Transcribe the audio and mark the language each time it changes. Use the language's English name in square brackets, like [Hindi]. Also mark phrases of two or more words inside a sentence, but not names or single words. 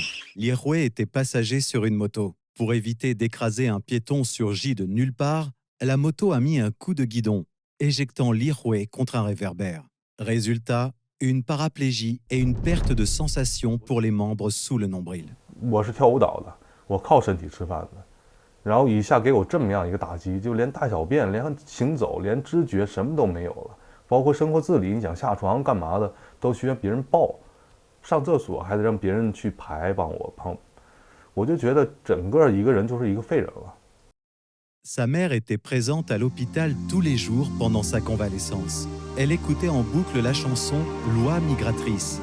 [French] Li Hui était passager sur une moto. Pour éviter d'écraser un piéton surgi de nulle part, la moto a mis un coup de guidon, éjectant Li Hui contre un réverbère. Résultat, une paraplégie et une perte de sensation pour les membres sous le nombril. [Chinese] 我是跳舞蹈的，我靠身体吃饭的，然后一下给我这么样一个打击，就连大小便、连行走、连知觉什么都没有了。包括生活自理，你想下床干嘛的都需要别人抱，上厕所还得让别人去排帮我碰，我就觉得整个一个人就是一个废人了。 [French] Sa mère était présente à l'hôpital tous les jours pendant sa convalescence. Elle écoutait en boucle la chanson « Loi migratrice ».